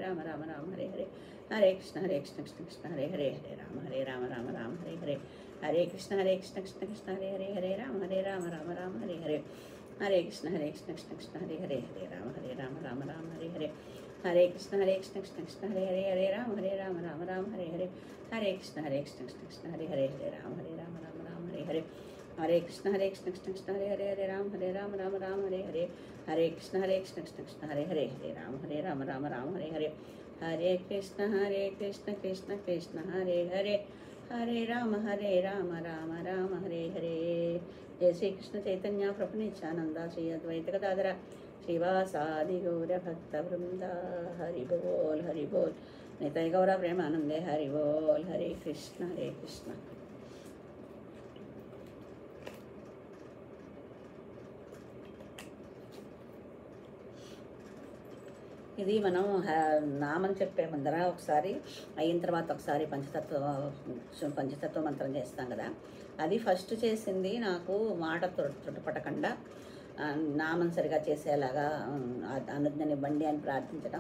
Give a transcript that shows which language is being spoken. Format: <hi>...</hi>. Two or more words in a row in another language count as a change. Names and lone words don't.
<sa>హరే హరే, హరే కృష్ణ కృష్ణ కృష్ణ హరే హరే, హరే రామ హరే హరే, హరే కృష్ణ కృష్ణ కృష్ణ హరే హరే, హరే రామ హరే హరే, హరే కృష్ణ కృష్ణ కృష్ణ హరే హరే, హరే రామ హరే హరే, హరే కృష్ణ కృష్ణ కృష్ణ హరే హరే, హరే రామ హరే హరే, హరే కృష్ణ కృష్ణ కృష్ణ హరే హరే, హరే రామ హరే హరే, हरे कृष्ण कृष्ण कृष्ण हरे हरे हरे राम राम राम हरे हरे हरे कृष्ण कृष्ण कृष्ण हरे हरे राम राम हरे हरे हरे कृष्ण कृष्ण कृष्ण हरे हरे हरे राम राम हरे हरे। जय श्री कृष्ण चैतन्य प्रभु नित्यानंद श्री अद्वैत गदाधर श्रीवासादि गौर भक्त वृंदा हरि बोल निताय गौर प्रेमानंदे हरि बोल। हरे कृष्ण कृष्ण।</sa> <te>ఇది మనం నామం చెప్పే ముందర ఒకసారి అయిన తర్వాత ఒకసారి పంచతత్వ మంత్రం చేస్తాం కదా, అది ఫస్ట్ చేసింది నాకు మాట తుట్టుపట్టకుండా నామం సరిగా చేసేలాగా అనుజ్ఞనివ్వండి అని ప్రార్థించడం.</te>